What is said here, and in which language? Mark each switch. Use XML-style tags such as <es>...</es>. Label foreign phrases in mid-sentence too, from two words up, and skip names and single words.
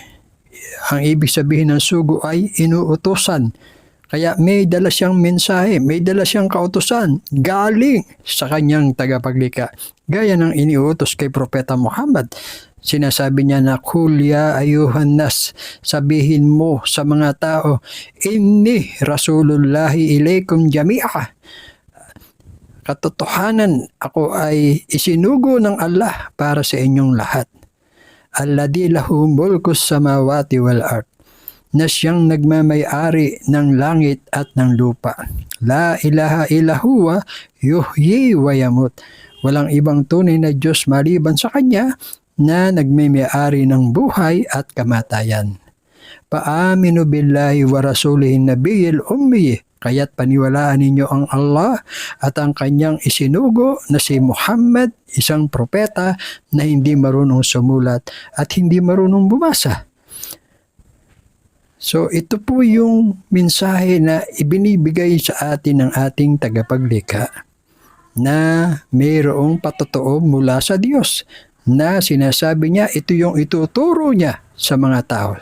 <tl>Ang ibig sabihin ng sugo ay inuutosan. Kaya may dala siyang mensahe, may dala siyang kautusan galing sa kanyang tagapaglikha. Gaya ng iniutos kay Propeta Muhammad. Sinasabi niya na,</tl> <ar>"قل يا أيها الناس,</ar> <tl>sabihin mo sa mga tao,</tl> <ar>إني رسول الله إليكم جميعا.</ar> <tl>Katotohanan, ako ay isinugo ng Allah para sa inyong lahat.</tl> <ar>الذي له ملك السماوات والأرض,</ar> <tl>na siyang nagmamay-ari ng langit at ng lupa.</tl> <ar>لا إله إلا هو يحيي ويميت.</ar> <tl>Walang ibang tunay na Diyos maliban sa Kanya na nagmamay-ari ng buhay at kamatayan.</tl> <ar>فآمنوا بالله ورسوله النبي الأمي.</ar> <tl>Kaya't paniwalaan ninyo ang Allah at ang Kanyang isinugo na si Muhammad, isang propeta na hindi marunong sumulat at hindi marunong bumasa." So ito po yung mensahe na ibinibigay sa atin ng ating tagapaglikha, na mayroong patotoo mula sa Diyos, na sinasabi niya ito yung ituturo niya sa mga tao.</tl>